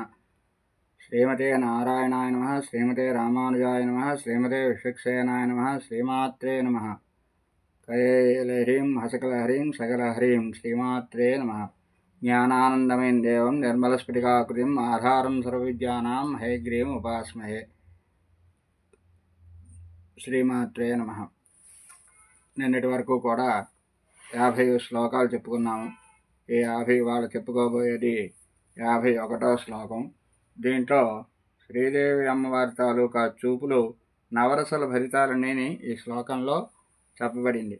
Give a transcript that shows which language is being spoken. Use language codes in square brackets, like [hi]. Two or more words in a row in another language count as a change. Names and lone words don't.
[sa] श्रीमते नारायणाय नमः। श्रीमते रामानुजाय नमः। श्रीमते विश्वक्सेनाय नमः। श्रीमात्रे नमः। कैलह्रीं हसकलहरीं सकलहरीं श्रीमात्रे नमः। ज्ञानानन्दमयं देवं निर्मलस्फटिकाकृतिम् आधारं सर्वविद्यानां हयग्रीवम् उपास्महे। శ్రీమాత్రే నమః. [te] నిన్నటి వరకు కూడా 50 శ్లోకాలు చెప్పుకున్నాము. ఈ 50 వాళ్ళు చెప్పుకోబోయేది 51వ శ్లోకం. దీంట్లో శ్రీదేవి అమ్మవారి తాలూకా చూపులు నవరసల భరితాలనేని ఈ శ్లోకంలో చెప్పబడింది.